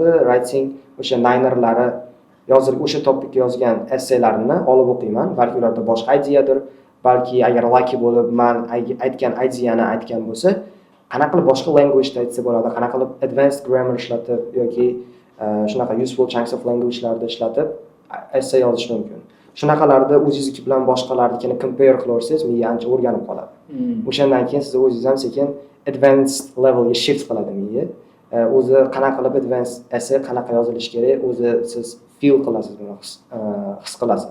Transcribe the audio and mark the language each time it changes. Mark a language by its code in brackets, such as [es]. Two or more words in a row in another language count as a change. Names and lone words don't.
[uz] Writing o'sha ninerlari o'sha topikka yozgan essaylarini olib o'qiyman. Balki ularda boshqa ideadir, balki agar lucky bo'lib men aytgan ideyani aytgan bo'lsa, qanaqa qilib boshqa language aytsa bo'ladi, qanaqa qilib [en] advanced grammar [uz] ishlatib yoki shunaqa [en] useful chunks of language'larda [uz] ishlatib essay yozish mumkin. Shunaqalarda o'zingizniki bilan boshqalarnikini compare qilaversangiz, miya ancha o'rganib qoladi. O'shandan keyin siz o'zingiz ham sekin [en] advanced levelga [uz] shift qiladi miya. O'zi qanaqa qilib [en] advanced essay [uz] qanaqa yozilishi kerak, o'zi siz feel qilasiz, buni his qilasiz.